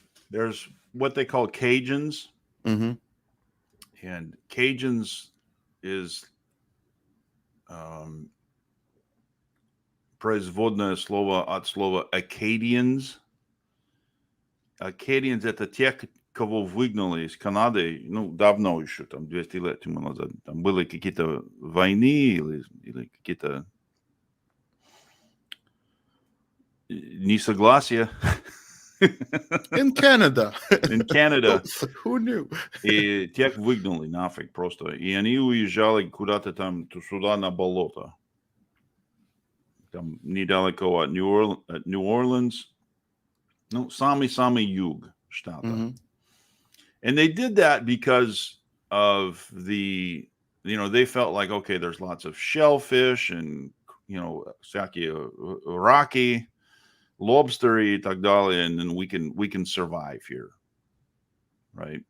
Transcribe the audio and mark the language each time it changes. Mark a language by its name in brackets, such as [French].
[English] There's what they call Cajuns, Mm-hmm. and Cajuns is [Russian] производное слово от слова Acadians. Acadians — это те, кого выгнали из Канады, ну, давно еще, там, 200 лет тому назад. Там были какие-то войны или какие-то несогласия. [English] In Canada. In Canada. Who knew? [Russian] И тех выгнали нафиг просто. И они уезжали куда-то там сюда на болото. Там недалеко от Нью-Орлеанс. Ну, самый-самый юг штата. Mm-hmm. [English] And they did that because of the, they felt like, okay, there's lots of shellfish and, [Russian] всякие раки, [English] lobster и так далее, and then we can survive here, right?